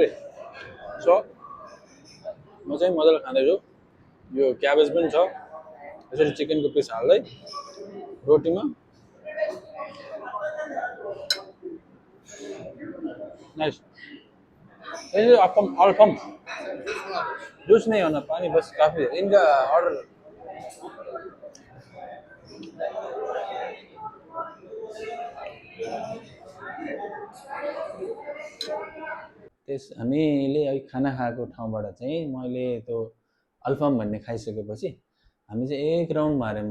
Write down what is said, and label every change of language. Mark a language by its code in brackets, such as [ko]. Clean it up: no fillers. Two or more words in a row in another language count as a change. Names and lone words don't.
[ne] सो म चाहिँ मजाले खाँदैछु। यो क्याबेज पनि छ, यसरी चिकनको पिस हाल्दै रोटीमा। नाइस। [hi] यसरी अल्फम जूस नहीं होना, पानी बस काफी है। [ne] इनका ऑर्डर हामीले अहिले खाना खाएको ठाउँबाट चाहिँ मैले त्यो अल्फम भन्ने खाइसकेपछि हामी चाहिँ एक राउन्ड मार्यौँ।